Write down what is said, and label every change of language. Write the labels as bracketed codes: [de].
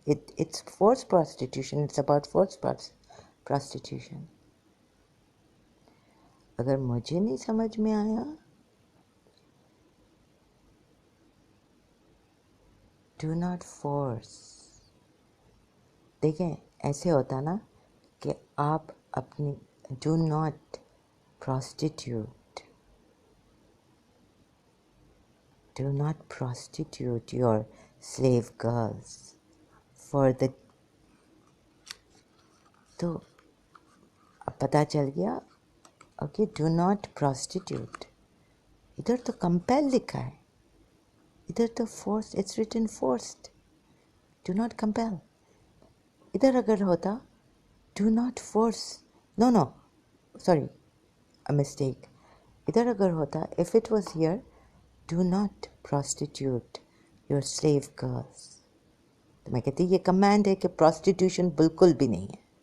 [en] It's forced prostitution, it's about forced prostitution. [hi] अगर मुझे नहीं समझ में आया, [en] Do not force. [hi] देखें ऐसे होता ना कि आप अपनी [en] Do not prostitute, do not prostitute your slave girls for the. [hi] तो अब पता चल गया. [en] Okay, do not prostitute. [hi] इधर तो compel लिखा है, इधर तो [en] forced, it's written forced. do not compel. [hi] इधर अगर होता [en] do not force, no, sorry, a mistake. [hi] इधर अगर होता, [en] if it was here, do not prostitute, your slave girls. [hi] तो मैं कहती ये कमांड है कि prostitution बिल्कुल भी नहीं है.